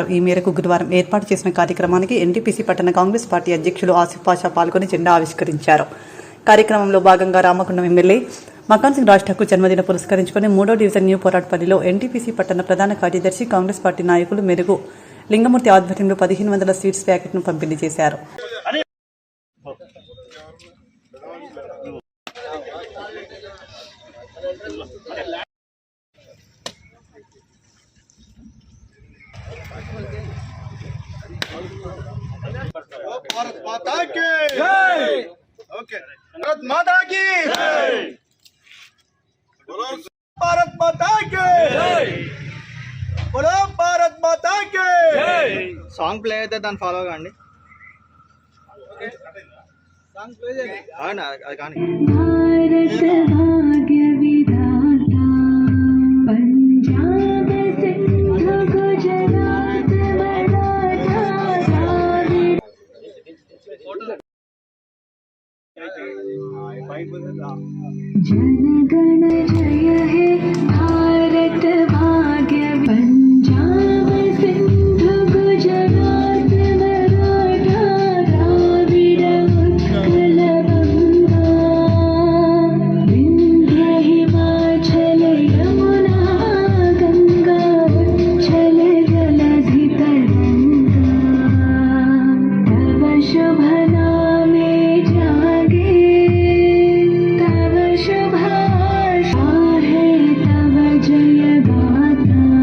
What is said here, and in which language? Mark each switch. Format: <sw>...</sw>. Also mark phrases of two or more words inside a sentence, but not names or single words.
<te>ఈ మేరకు గురువారం ఏర్పాటు చేసిన కార్యక్రమానికి ఎన్టీపీసీ పట్టణ కాంగ్రెస్ పార్టీ అధ్యక్షులు ఆసిఫ్ పాషా పాల్గొని జెండా ఆవిష్కరించారు. కార్యక్రమంలో భాగంగా రామగుండం ఎమ్మెల్యే మకాన్ సింగ్ రాజ్ ఠాకూర్ జన్మదిన పురస్కరించుకుని 3వ డివిజన్ న్యూ పోరాట్పల్లిలో ఎన్టీపీసీ పట్టణ ప్రధాన కార్యదర్శి కాంగ్రెస్ పార్టీ నాయకులు మెరుగు లింగమూర్తి ఆధ్వర్యంలో 1500 స్వీట్స్ ప్యాకెట్ను పంపిణీ చేశారు.</te> <hi>भारत माता की जय. ओके, भारत माता की जय. बोलो भारत माता की जय. बोलो भारत माता की जय.</hi> <en>song play</en> <te>అయితే దాన్ని ఫాలో కాండి.</te> <en>song play</en> <te>చేయండి. అవునా, అది కానీ</te> <bn>ভারত ভাগ্য বিধাতা পঞ্জাব সিন্ধু গুজরাট মরাঠা দ্রাবিড় জনগণ জয় হে ভারত ভাগ্য পঞ্জাব সিন্ধু গুজরাট মরাঠা দ্রাবিড় উৎকল গঙ্গা বিন্ধ্য হিমাচল যমুনা গঙ্গা উচ্ছল জলধি তরঙ্গা তব শুভ নামে জাগে তব শুভ আশা হৈ তব জয় গাথা</bn>